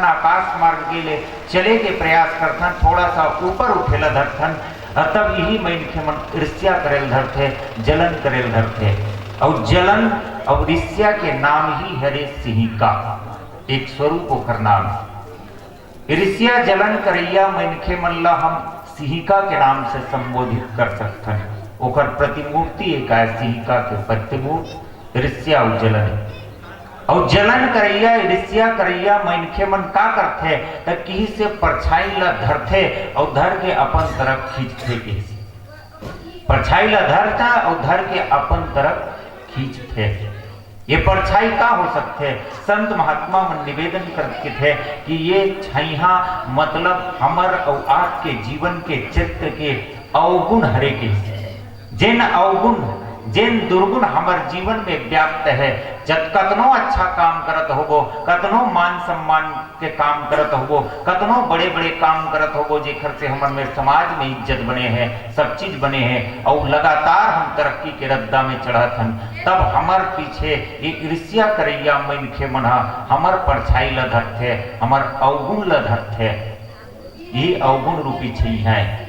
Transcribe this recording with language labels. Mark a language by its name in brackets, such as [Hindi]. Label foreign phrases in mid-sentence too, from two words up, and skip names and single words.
[Chhattisgarhi] आकाश मार्ग के ले चले के प्रयास करथन थोड़ा सा ऊपर उठेला धरथन तब यही मनखे मन ईर्ष्या करेल धरथे जलन करेल धरथे और जलन और ईर्ष्या के नाम ही हरे सिंहिका एक स्वरूप ओकर नाम ईर्ष्या जलन करैया मनखे मन ला हम सिंहिका के नाम से संबोधित कर सकथन ओकर प्रतिमूर्ति एक है सिंहिका के प्रतिमूर्त ईर्ष्या और जलन करैया ईर्ष्या करैया मनखे मन का करथे त किसी से परछाई ला धरथे और धर के अपन तरफ खींचथे किसी परछाई ला धरता और धर के अपन तरफ खींचते ये परछाई का हो सकते संत महात्मा मन निवेदन करते थे कि ये छाइहा मतलब हमर और आपके जीवन के चित्र के अवगुण हरे के जिन अवगुण जिन दुर्गुण हमार जीवन में व्याप्त है जब कतनो अच्छा काम करत होगो कतनो मान सम्मान के काम करत होगो कतनो बड़े बड़े काम करत होगो जेखर से हमार में समाज में इज्जत बने हैं सब चीज बने हैं और लगातार हम तरक्की के रद्दा में चढ़त हन तब हमार पीछे एक ईर्ष्या करैया मनखे मना हमार परछाई ल धरथे हमार अवगुण ल धरथे ये अवगुण रूपी छई है